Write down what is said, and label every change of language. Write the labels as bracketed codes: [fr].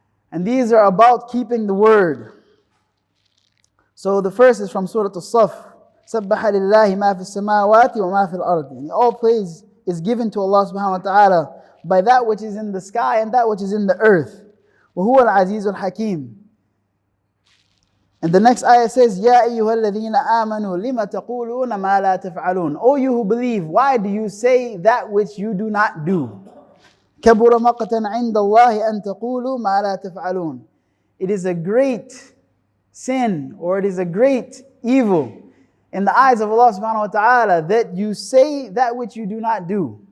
[en] And these are about keeping the word. So the first is from Surah Al-Saf. [ar] سَبَّحَ لِلَّهِ مَا فِي السَّمَاوَاتِ وَمَا فِي الْأَرْضِ. [en] All praise is given to Allah subhanahu wa ta'ala by that which is in the sky and that which is in the earth. [ar] وَهُوَ الْعَزِيزُ الْحَكِيمُ. [en] And the next ayah says, [ar] يَا أَيُّهَا الَّذِينَ آمَنُوا لِمَ تَقُولُونَ مَا لَا تَفْعَلُونَ. [en] O you who believe, why do you say that which you do not do? [ar] كَبُرَ مَقْتًا عِنْدَ اللَّهِ أَن تَقُولُوا مَا لَا تَفْعَلُونَ. [en] It is a great sin, or it is a great evil in the eyes of Allah subhanahu wa ta'ala that you say that which you do not do.